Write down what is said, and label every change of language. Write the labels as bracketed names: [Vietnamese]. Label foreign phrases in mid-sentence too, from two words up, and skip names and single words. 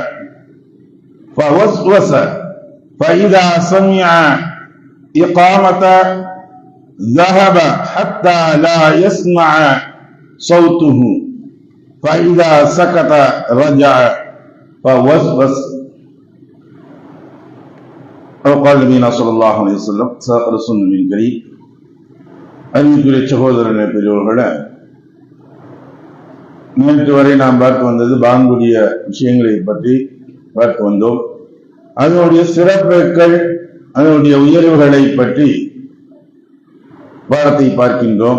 [Arabic] فوسوس فإذا سمع إقامة ذهب حتى لا يسمع صوته فإذا سكت رجع فوسوس أو قال نبينا صلى الله عليه وسلم صدق رسول النبي الكريم. [Tamil] அறிவிக்குரிய சகோதரனை பெரியவர்களே, நேற்று வரை நாம் பார்த்து வந்தது பாங்குடைய விஷயங்களை பற்றி பார்த்து வந்தோம். அதனுடைய சிறப்புகள், அதனுடைய உயர்வுகளை பற்றி வார்த்தை பார்க்கின்றோம்.